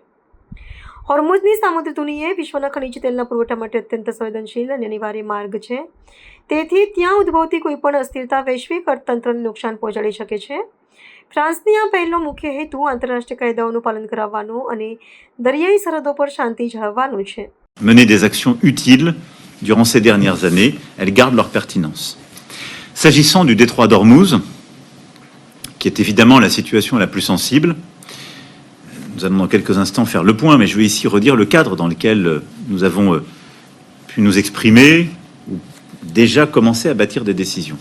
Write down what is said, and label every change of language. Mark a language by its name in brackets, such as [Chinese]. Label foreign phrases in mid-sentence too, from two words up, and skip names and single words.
[Gujarati] હોર્મુઝની સામુદ્રી ધુની એ વિશ્વના ખનિજ તેલના પુરવઠા માટે અત્યંત સંવેદનશીલ અને અનિવાર્ય માર્ગ છે. તેથી ત્યાં ઉદ્ભવતી કોઈપણ અસ્થિરતા વૈશ્વિક અર્થતંત્રને નુકસાન પહોંચાડી શકે છે. ફ્રાન્સની આ પહેલો મુખ્ય હેતુ આંતરરાષ્ટ્રીય કાયદાઓનું પાલન કરાવવાનો અને દરિયાઈ સરહદો પર શાંતિ જાળવવાનો છે. [French] Mener des actions utiles durant ces dernières années, elles gardent leur pertinence. S'agissant du détroit d'Ormuz, qui est évidemment la situation la plus sensible, nous allons dans quelques instants faire le point, mais je vais ici redire le cadre dans lequel nous avons pu nous exprimer ou déjà commencer à bâtir des décisions.